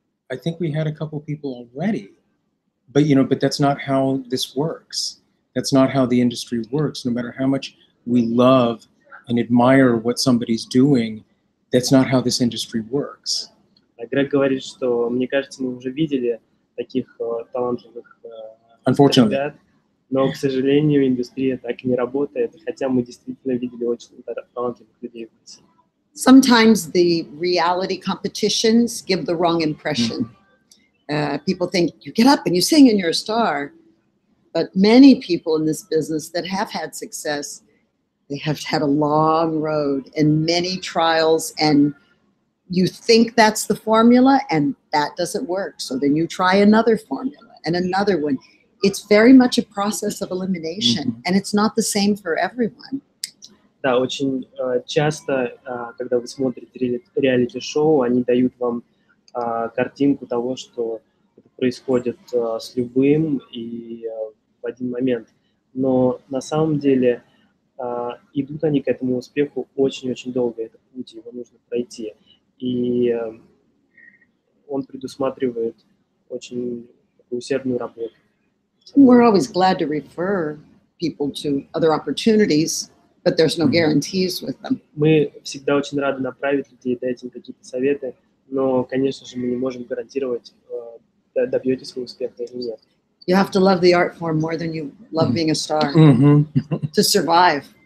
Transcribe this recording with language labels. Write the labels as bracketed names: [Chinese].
[English] I think we had a couple people already, but that's not how this works. That's not how the industry works. No matter how much we love and admire what somebody's doing, that's not how this industry works. [Russian] Грег говорит, что, мне кажется, мы уже видели таких талантливых ребят, но, к сожалению, индустрия так и не работает, хотя мы действительно видели очень талантливых людей в России. [English] Sometimes the reality competitions give the wrong impression. People think you get up and you sing and you're a star, but many people in this business that have had success, They have had a long road and many trials, and you think that's the formula and that doesn't work. So then you try another formula and another one. It's very much a process of elimination, and it's not the same for everyone. [Russian] Да, очень часто, когда вы смотрите реалити-шоу, они дают вам картинку того, что это происходит с любым и в один момент. Но на самом деле идут они к этому успеху очень-очень долго. Это путь, его нужно пройти. И он предусматривает очень усердную работу. [English] We're always glad to refer people to other opportunities, but there's no guarantees with them. [Russian] Мы всегда очень рады направить людей, дать им какие-то советы, но, конечно же, мы не можем гарантировать, добьетесь вы успеха или нет. [English] You have to love the art form more than you love being a star to survive.